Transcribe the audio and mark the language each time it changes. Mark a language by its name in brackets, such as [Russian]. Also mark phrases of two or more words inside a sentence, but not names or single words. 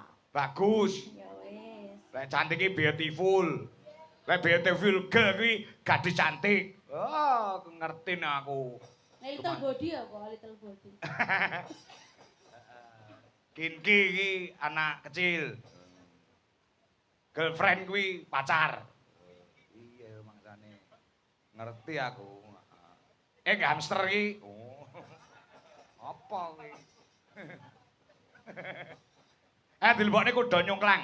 [Javanese] Bagus. Ya wis. Lek cantik iki beautiful. Lek [English] beautiful girl [Javanese] kuwi [Indonesian] gadis cantik. [Javanese] Oh, ngerti aku. [English] Little body apa? Little body. [Javanese] Kinki iki [Indonesian] anak kecil. [Javanese] Girlfriend kuwi pacar. Iya mangsane. Ngerti aku. Hamster iki. Oh. Apa kuwi? Dilebokne kuda nyungklang.